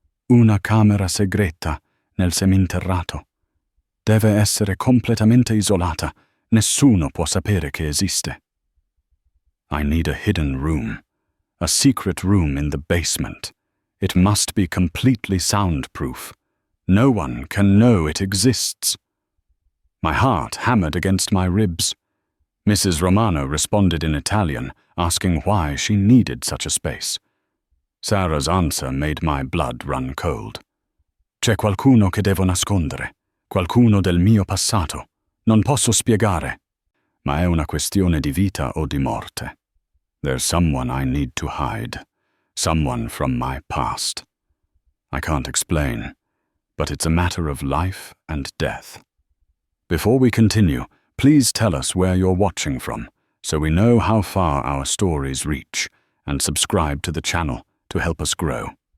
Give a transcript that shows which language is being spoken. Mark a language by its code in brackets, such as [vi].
[it] "Una camera segreta nel seminterrato. Deve essere completamente isolata. Nessuno può sapere che esiste." [en] I need a hidden room, a secret room in the basement. It must be completely soundproof. No one can know it exists. My heart hammered against my ribs. Mrs. Romano responded in Italian, asking why she needed such a space. Sarah's answer made my blood run cold. [it] "C'è qualcuno che devo nascondere, qualcuno del mio passato. Non posso spiegare, ma è una questione di vita o di morte. [en] There's someone I need to hide, someone from my past. I can't explain, but it's a matter of life and death." Before we continue, please tell us where you're watching from, so we know how far our stories reach, and subscribe to the channel to help us grow.